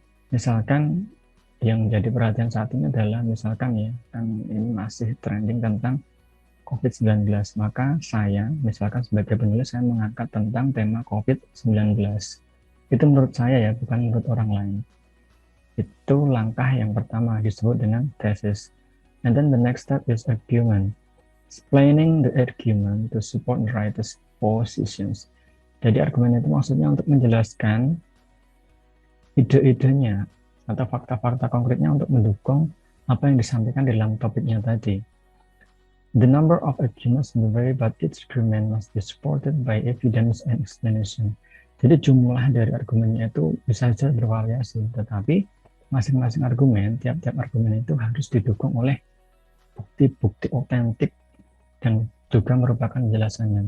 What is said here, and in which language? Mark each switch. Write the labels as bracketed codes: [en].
[id] Misalkan yang jadi perhatian saat ini adalah misalkan ya, kan ini masih trending tentang COVID-19, maka saya misalkan sebagai penulis saya mengangkat tentang tema COVID-19. Itu menurut saya ya, bukan menurut orang lain. Itu langkah yang pertama disebut dengan thesis. [en] And then the next step is argument. Explaining the argument to support the writer's positions. [id] Jadi argumen itu maksudnya untuk menjelaskan ide-idenya atau fakta-fakta konkretnya untuk mendukung apa yang disampaikan dalam topiknya tadi. [en] The number of arguments may vary, but each argument must be supported by evidence and explanation. [id] Jadi jumlah dari argumennya itu bisa saja bervariasi, tetapi masing-masing argumen, tiap-tiap argumen itu harus didukung oleh bukti-bukti otentik dan juga merupakan penjelasannya.